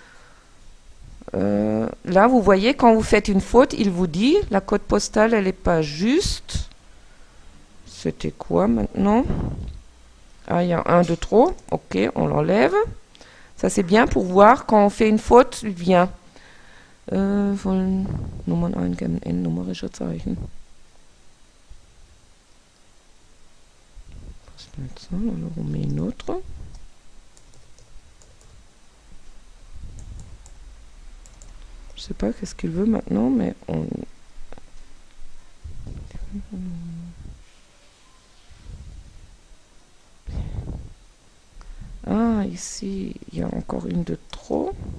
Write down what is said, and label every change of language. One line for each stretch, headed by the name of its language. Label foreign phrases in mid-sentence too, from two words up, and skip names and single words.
French: Là, vous voyez, quand vous faites une faute, il vous dit la code postale, elle n'est pas juste. C'était quoi maintenant? Ah, il y a un de trop. Ok, on l'enlève. Ça, c'est bien pour voir quand on fait une faute, il vient.
German: Wollen Nummern eingeben in numerische Zeichen.
French: Alors, on met une autre. Je sais pas qu'est-ce qu'il veut maintenant, mais on... Ah, ici, il y a encore une de trop.